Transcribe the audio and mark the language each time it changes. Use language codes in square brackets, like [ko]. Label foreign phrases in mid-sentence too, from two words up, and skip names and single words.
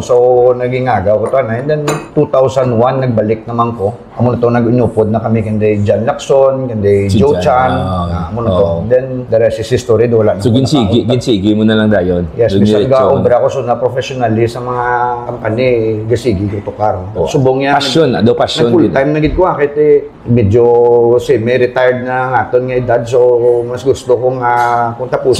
[hil] So, naging agaw ko to na. And then 2001 nagbalik naman ko. Amo na to nag-inupod na kami kanday John Lacson, kanday Joe Chan. Amo na to. [en] Then the rest is history [hil] do wala. So ginsigi mo na lang dayon. Yes, bisa ga-obra ko so na professionally sa mga company gasigi ko tukar. Subong yan. Passion, passion. Full time na gid ko kasi medyo semi-retired na ngaton nga edad so mas gusto kong kung tapuson.